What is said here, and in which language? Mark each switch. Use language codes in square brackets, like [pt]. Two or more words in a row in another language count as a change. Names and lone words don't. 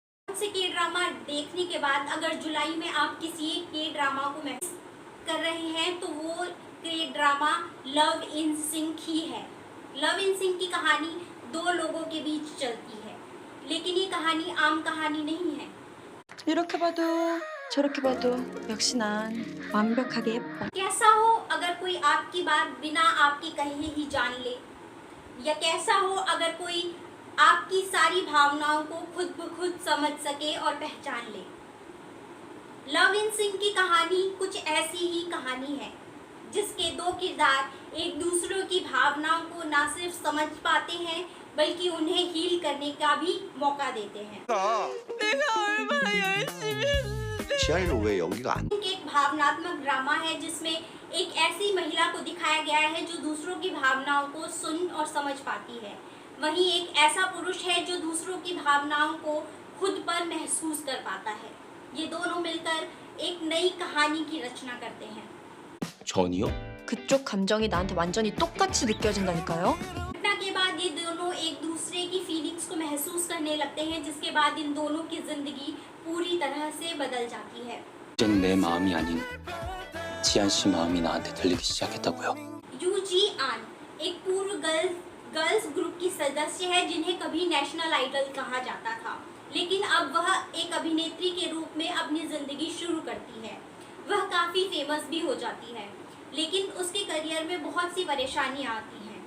[hi] से के ड्रामा देखने के बाद अगर जुलाई में आप किसी एक के ड्रामा को मिस कर रहे हैं तो वो के ड्रामा लव इन सिंक ही है। लव इन सिंक की कहानी दो लोगों के बीच चलती है, लेकिन ये कहानी आम कहानी नहीं है। [ko] 이렇게 봐도 저렇게 봐도 역시 난 완벽하게 예뻐. [hi] कैसा हो अगर कोई आपकी बात बिना आपके कहे ही जान ले, या कैसा हो अगर कोई आपकी सारी भावनाओं को खुद ब खुद समझ सके और पहचान ले। लव इन सिंह की कहानी कुछ ऐसी ही कहानी है जिसके दो किरदार एक दूसरे की भावनाओं को ना सिर्फ समझ पाते हैं बल्कि उन्हें हील करने का भी मौका देते हैं। [ko] 내가 얼마나 열심히 했는데. 지아이는 왜 연기가 안 [hi] एक भावनात्मक ड्रामा है जिसमें एक ऐसी महिला को दिखाया गया है जो दूसरों की भावनाओं को सुन और समझ पाती है, वहीं एक ऐसा पुरुष है जो दूसरों की भावनाओं को खुद पर महसूस कर पाता है। ये दोनों मिलकर एक नई कहानी की रचना करते हैं। [ko] 전이요? 그쪽 감정이 나한테 완전히 똑같이 느껴진다니까요. [hi] घटना के बाद ये दोनों एक दूसरे की फीलिंग्स को महसूस करने लगते हैं, जिसके बाद इन दोनों की जिंदगी पूरी तरह से बदल जाती है। [ko] 이젠 내 마음이 아닌 지안 씨 마음이 나한테 들리기 시작했다고요. [hi] यू जी आन एक पूर्व [en] girls group [hi] की सदस्य है जिन्हें कभी [en] national idol [hi] कहा जाता था, लेकिन अब वह एक अभिनेत्री के रूप में अपनी जिंदगी शुरू करती है। वह काफ़ी फेमस भी हो जाती है, लेकिन उसके करियर में बहुत सी परेशानियां आती हैं।